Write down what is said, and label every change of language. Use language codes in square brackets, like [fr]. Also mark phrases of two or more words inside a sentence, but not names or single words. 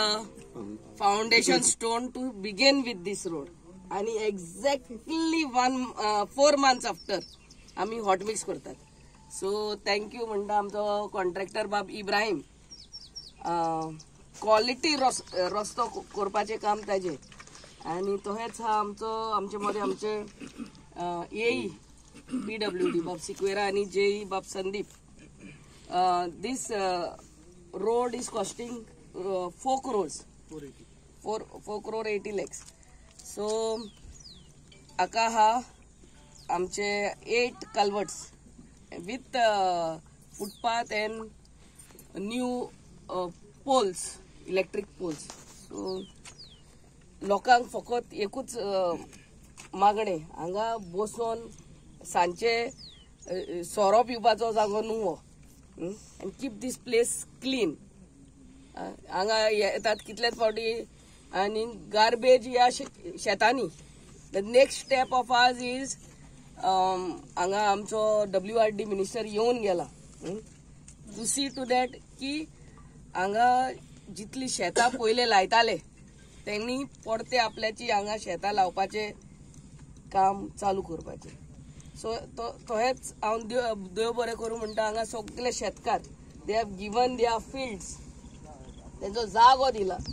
[en] foundation stone to begin with this road, and exactly 4 months after, आम्ही hot mix करतात. So thank you [kok] म्हणता आमचो कॉन्ट्रॅक्टर बाब इब्राहिम. क्वालिटी रस्तो करपाचे काम ताजे, आणि तोहेच हा आमचे मध्ये आमचे येई PWD बाब सिक्वेरा आणि जेई बाब संदीप. [en] This road is costing 4 crores, 4 crore 80 lakhs. So aka ha amche 8 culverts with footpath and new poles, electric poles. [kok] So लोकांक फकत एकूच मागणे हांगा बसून सांचे सोरो पिवपाचो जागो न्हू, [en] and keep this place clean. [kok] हांगा येतात कितलेच फावटी आणि गार्बेज या शेतांनी. [en] The next step of us is [kok] हांगा आमचो WRD मिनिस्टर येऊन गेला [en] to see to that [kok] की हांगा जितली शेतां पयले लायताले त्यांनी परते आपल्याची हांगा शेतां लावपाचे काम चालू करपाचे. सो तोहेच हांव देव बरें करूं म्हणटा हांगा सगळे शेतकार [en] they have given their fields, [kok] तेंचो जागो दिला.